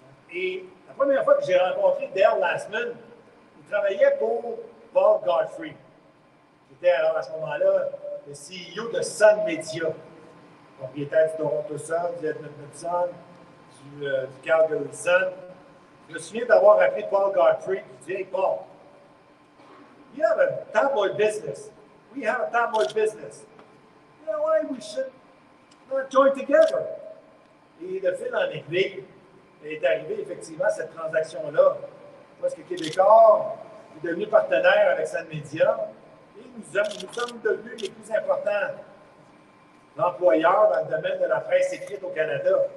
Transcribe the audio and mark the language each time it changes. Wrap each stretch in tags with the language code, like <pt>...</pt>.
<fr>Et la première fois que j'ai rencontré Dale Lastman, il travaillait pour Paul Godfrey. C'était alors à ce moment-là le CEO de Sun Media, propriétaire du Toronto Sun, du Edmonton Sun, du Calgary Sun. Je me souviens d'avoir appelé Paul Godfrey et dit « Hey Paul,</fr> <en>We have a tabloid business. We have a tabloid business. You know why we should not join together?</en> <fr>Et de fil en aiguille, est arrivée effectivement cette transaction-là. Parce que Québécois est devenu partenaire avec Sun Media et nous sommes devenus les plus importants employeurs dans le domaine de la presse écrite au Canada.</fr>